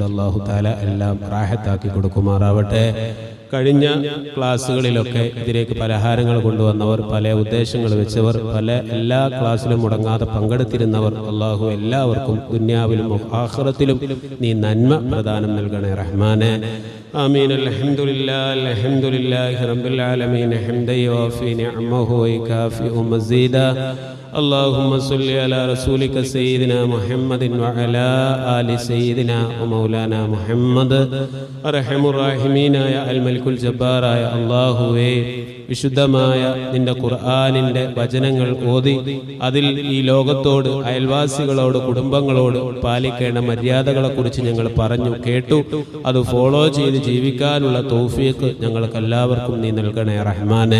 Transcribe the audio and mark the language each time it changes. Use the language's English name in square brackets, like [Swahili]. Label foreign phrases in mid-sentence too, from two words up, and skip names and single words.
[Malayalam] അല്ലാഹു തആല എല്ലാം റാഹത്താക്കി കൊടുക്കുമാറാവട്ടെ. കഴിഞ്ഞ ക്ലാസ്സുകളിലൊക്കെ ഇതിലേക്ക് പലഹാരങ്ങൾ കൊണ്ടുവന്നവർ, പല ഉദ്ദേശങ്ങൾ വെച്ചവർ, എല്ലാ ക്ലാസ്സിലും മുടങ്ങാതെ പങ്കെടുത്തിരുന്നവർ, അല്ലാഹു എല്ലാവർക്കും ദുനിയാവിലും ആഖിറത്തിലും നീ നന്മ പ്രദാനം നൽകണേ റഹ്മാനെ. ആമീൻ. [Arabic] الحمد لله رب العالمين حمدا يوافي نعمه ويكافئ مزيدا. اللهم صل على رسولك سيدنا محمد وعلى آل سيدنا ومولانا محمد. أرحم الراحمين يا الملك الجبار يا الله. [Malayalam] വിശുദ്ധമായ നിന്റെ ഖുർആനിന്റെ വചനങ്ങൾ ഓതി അതിൽ ഈ ലോകത്തോട്, അയൽവാസികളോട്, കുടുംബങ്ങളോട് പാലിക്കേണ്ട മര്യാദകളെക്കുറിച്ച് ഞങ്ങൾ പറഞ്ഞു കേട്ടു. അത് ഫോളോ ചെയ്ത് ജീവിക്കാനുള്ള തൗഫീഖ് ഞങ്ങൾക്കെല്ലാവർക്കും നീ നൽകണേ റഹ്മാനെ.